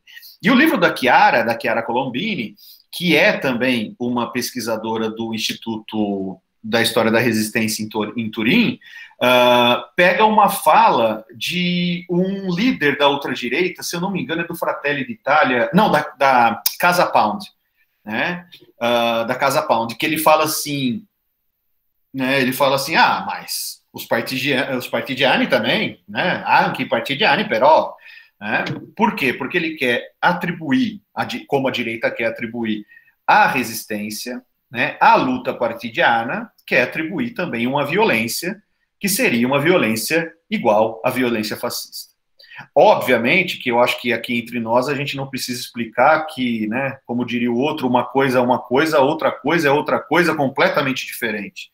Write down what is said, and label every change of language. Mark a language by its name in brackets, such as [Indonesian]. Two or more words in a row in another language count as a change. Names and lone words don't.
[Portuguese] E o livro da Chiara Colombini, que é também uma pesquisadora do Instituto da História da Resistência em Turim, pega uma fala de um líder da ultradireita, se eu não me engano é do Fratelli d'Italia, não, da Casa Pound, da Casa Pound, que ele fala assim, mas os partigiani também, [Italian] anche i partigiani però, [Portuguese] por quê? Porque ele quer atribuir, como a direita quer atribuir à resistência, à luta partidiana, quer atribuir também uma violência, que seria uma violência igual à violência fascista. Obviamente que eu acho que aqui entre nós a gente não precisa explicar que, como diria o outro, uma coisa é uma coisa, outra coisa é outra coisa completamente diferente.